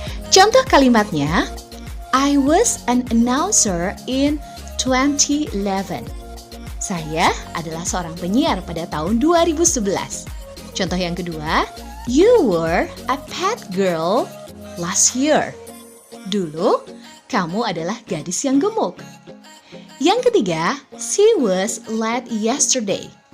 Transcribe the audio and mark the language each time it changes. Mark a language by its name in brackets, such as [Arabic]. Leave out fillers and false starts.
[Indonesian] Contoh kalimatnya, [English] I was an announcer in 2011. [Indonesian] Saya adalah seorang penyiar pada tahun 2011. Contoh yang kedua, [English] you were a pet girl last year. [Indonesian] Dulu, kamu adalah gadis yang gemuk. Yang ketiga, [English] she was late yesterday.